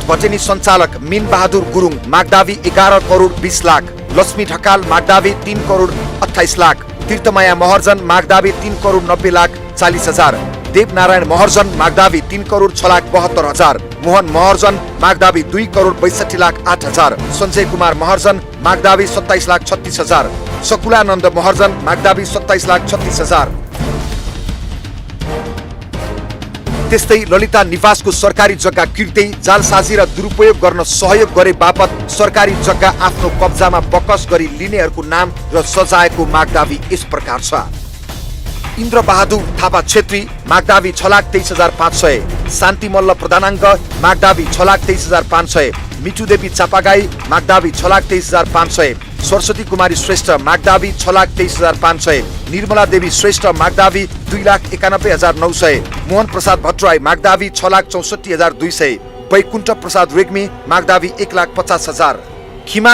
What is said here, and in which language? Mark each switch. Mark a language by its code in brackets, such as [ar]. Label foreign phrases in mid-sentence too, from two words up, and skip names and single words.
[ne] भटेनी सञ्चालक मिन बहादुर गुरुङ मागदावी 11,20,00,000, लक्ष्मी ढकाल मागदावी 3,28,00,000, तीर्थमाया महर्जन मागदावी 3,90,40,000, देवनारायण महर्जन मागदावी 3,06,72,000, मोहन महर्जन मागदावी 2,62,08,000, सञ्जय कुमार महर्जन मागदावी 27,36,000, सकुलानन्द महर्जन मागदावी 27,36,000। त्यस्तै ललिता निवासको सरकारी जग्गा किर्दै जालसाजी र दुरुपयोग गर्न सहयोग गरे बापत सरकारी जग्गा आफ्नो कब्जामा बकस गरी लिनेहरूको नाम र सजायको मागदावी यस प्रकार छ। इन्द्र बहादुर थापा छेत्री मागदावी 6,23,500, शान्ति मल्ल प्रधानाङ्ग मागदावी 6,23,500, मिठुदेवी चापागाई मागदावी 6,23,500, सरस्वती कुमारी श्रेष्ठ मागदावी 6,23,500, निर्मला देवी श्रेष्ठ मागदावी 2,91,900, मोहन प्रसाद भट्टराई मागदावी 6,64,200, वैकुण्ठ प्रसाद रेग्मी मागदावी 1,50,000, खिमा